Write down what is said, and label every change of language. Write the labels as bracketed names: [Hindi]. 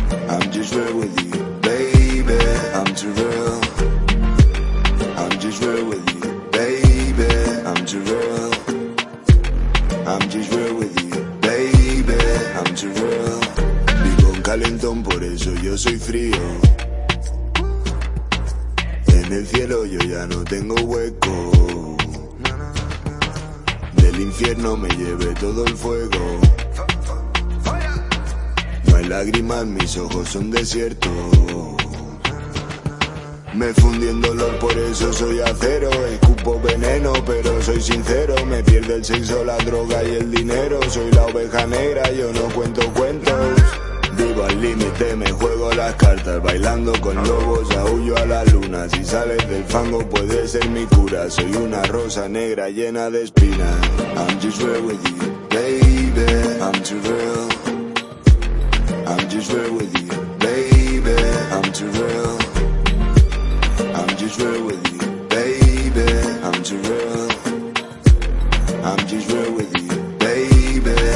[English] I'm just real with you, baby. I'm too real. I'm just real with you, baby. I'm too real. I'm just real with you, baby. I'm too real. [Spanish] Vivo en calentón, por eso yo soy frío. En el cielo yo ya no tengo hueco. Del infierno me lleve todo el fuego. No hay lágrimas, mis ojos son desiertos. Me fundí en dolor, por eso soy acero. Escupo veneno, pero soy sincero. Me pierde el sexo, la droga y el dinero. Soy la oveja negra, yo no cuento cuentos. Vivo al límite, me juego las cartas. Bailando con lobos, aullo a la luna. Si sales del fango, puedes ser mi cura. Soy una rosa negra llena de espinas. [English] I'm just real with you, baby. I'm too real. I'm just real with you, baby. I'm too real. I'm just real with you, baby. I'm too real. I'm just real with you, baby.